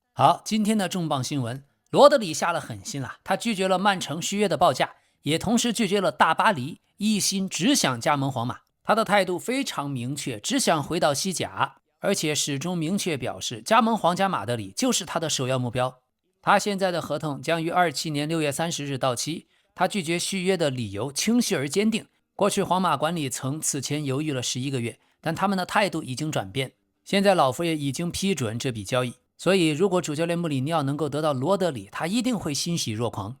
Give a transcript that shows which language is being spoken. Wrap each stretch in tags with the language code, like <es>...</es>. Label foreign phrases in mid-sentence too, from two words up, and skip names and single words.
<zh>好，今天的重磅新聞，羅德里下了狠心了，他拒絕了曼城續約的報價，也同時拒絕了大巴黎，一心只想加盟皇馬。他的態度非常明確，只想回到西甲，而且始終明確表示加盟皇家馬德里就是他的首要目標。他現在的合同將於27年6月30日到期，他拒絕續約的理由清晰而堅定。過去皇馬管理層此前猶豫了11個月，但他們的態度已經轉變，現在老佛爺已經批准這筆交易。所以如果主教練穆里尼奧能夠得到羅德里，他一定會欣喜若狂。</zh>